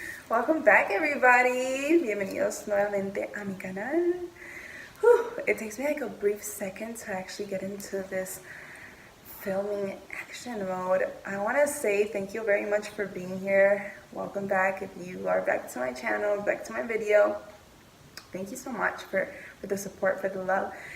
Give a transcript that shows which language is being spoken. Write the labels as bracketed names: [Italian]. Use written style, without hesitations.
[English] Welcome back, everybody. [Spanish] Bienvenidos nuevamente a mi canal. [English] It takes me like a brief second to actually get into this filming action mode. I want to say thank you very much for being here. Welcome back. If you are back to my channel, back to my video, thank you so much for the support, for the love.